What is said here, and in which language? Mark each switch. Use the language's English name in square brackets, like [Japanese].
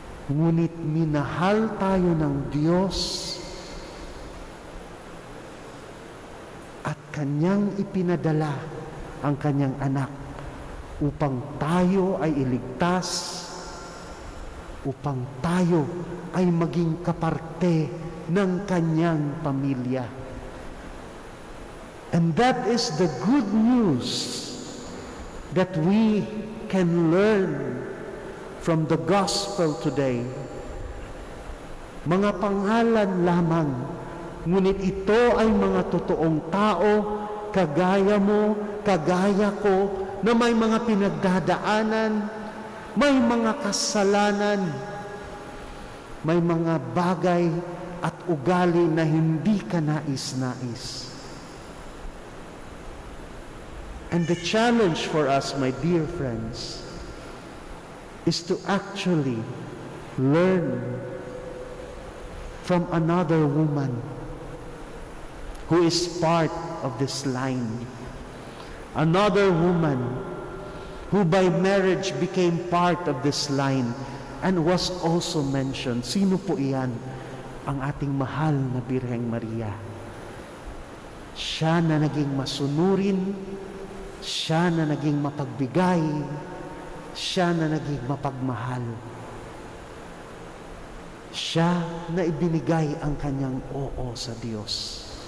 [Filipino] Ngunit minahal tayo ng Diyos at Kanyang ipinadala ang Kanyang anak upang tayo ay iligtas, upang tayo ay maging kaparte ng Kanyang pamilya. [English] And that is the good news that we can learn from the gospel today. [Filipino] Mga pangalan lamang, ngunit ito ay mga totoong tao, kagaya mo, kagaya ko, na may mga pinagdadaanan, may mga kasalanan, may mga bagay at ugali na hindi ka nais-nais. [English] And the challenge for us, my dear friends, is to actually learn from another woman who is part of this line. Another woman who by marriage became part of this line and was also mentioned. [Filipino] Sino po iyan? Ang ating mahal na Birheng Maria. Siya na naging masunurin, siya na naging mapagbigay, siya na naging mapagmahal. Siya na ibinigay ang kanyang oo sa Diyos.